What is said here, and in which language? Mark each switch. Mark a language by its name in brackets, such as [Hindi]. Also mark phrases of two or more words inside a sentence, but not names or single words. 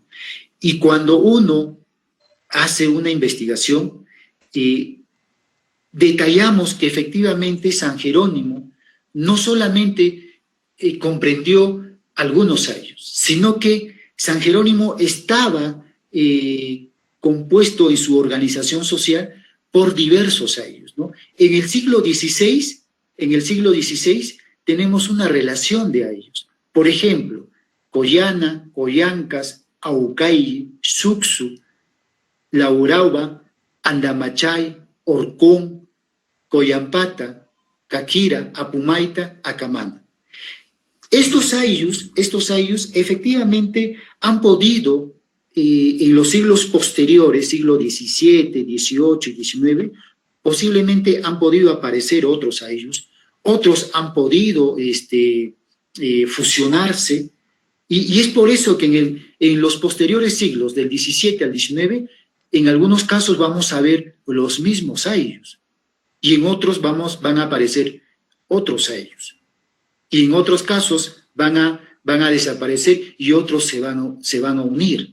[Spanish] Y cuando uno hace una investigación, detallamos que efectivamente San Jerónimo no solamente comprendió algunos ayllus, sino que San Jerónimo estaba compuesto en su organización social por diversos ayllus, ¿no? En el siglo XVI tenemos una relación de ayllus. Por ejemplo, Coyana, Coyancas, Aucay, Sucsu, Laurauba, Andamachay, Orcón, Coyampata, Caquira, Apumaita, Acamana. Estos ayllus efectivamente han podido, en los siglos posteriores, siglo XVII, XVIII y XIX, posiblemente han podido aparecer otros ayllus, otros han podido fusionarse, y es por eso que en los posteriores siglos, del XVII al XIX, en algunos casos vamos a ver los mismos ayllus, y en otros van a aparecer otros ayllus, y en otros casos van a desaparecer y otros se van a unir.